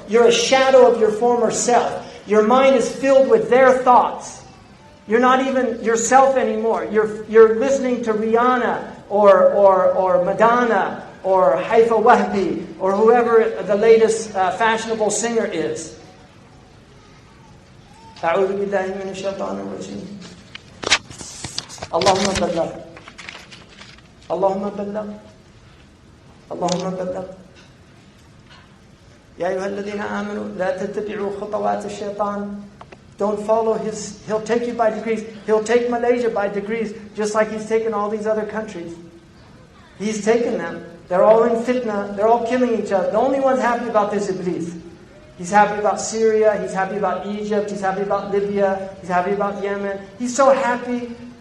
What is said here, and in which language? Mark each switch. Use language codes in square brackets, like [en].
[en] You're a shadow of your former self. Your mind is filled with their thoughts. You're not even yourself anymore. You're listening to Rihanna or Madonna or Haifa Wahbi or whoever the latest fashionable singer is. [ar] أعوذ بالله من الشيطان الرجيم. اللهم بلغ. اللهم بلغ. اللهم بلغ. يا أيها الذين آمنوا لا تتبعوا خطوات الشيطان. [en] Don't follow his. He'll take you by degrees. He'll take Malaysia by degrees, just like he's taken all these other countries. He's taken them. They're all in fitna. They're all killing each other. The only one's happy about this Iblis. He's happy about Syria. He's happy about Egypt. He's happy about Libya. He's happy about Yemen. He's so happy.